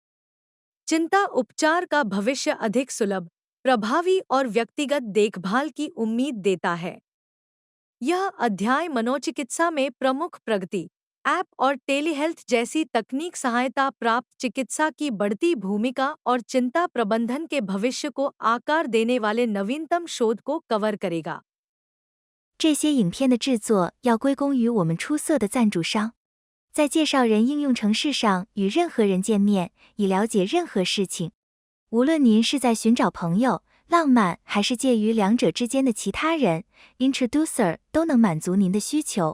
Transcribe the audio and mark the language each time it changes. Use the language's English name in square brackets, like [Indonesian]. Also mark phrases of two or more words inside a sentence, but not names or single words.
[Hindi] चिंता उपचार का भविष्य अधिक सुलभ, प्रभावी और व्यक्तिगत देखभाल की उम्मीद देता है। यह अध्याय मनोचिकित्सा में प्रमुख प्रगति, ऐप और टेलीहेल्थ जैसी तकनीक सहायता प्राप्त चिकित्सा की बढ़ती भूमिका और चिंता प्रबंधन के भविष्य को आकार देने वाले नवीनतम शोध को कवर करेगा। [Chinese] 这些影片的制作要归功于我们出色的赞助商。在介绍人应用程式上与任何人见面，以了解任何事情。无论您是在寻找朋友、浪漫，还是介于两者之间的其他人，Introducer 都能满足您的需求。